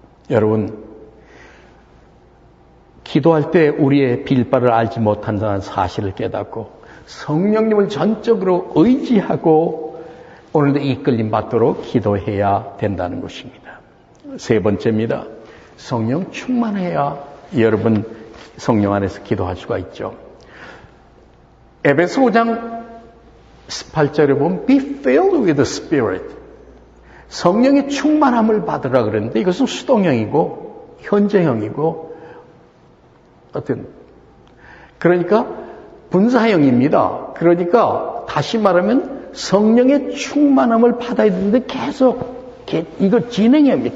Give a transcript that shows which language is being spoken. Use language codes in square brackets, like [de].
[ko] 여러분, 기도할 때 우리의 빌 바를 알지 못한다는 사실을 깨닫고 성령님을 전적으로 의지하고 오늘도 이끌림 받도록 기도해야 된다는 것입니다. 세 번째입니다. 성령 충만해야 여러분 성령 안에서 기도할 수가 있죠. 에베소 5장 18절에 보면 [en] Be filled with the Spirit. [ko] 성령의 충만함을 받으라 그랬는데 이것은 수동형이고 현재형이고 그러니까 분사형입니다. 그러니까 다시 말하면 성령의 충만함을 받아야 되는데 계속 이거 진행형입니다.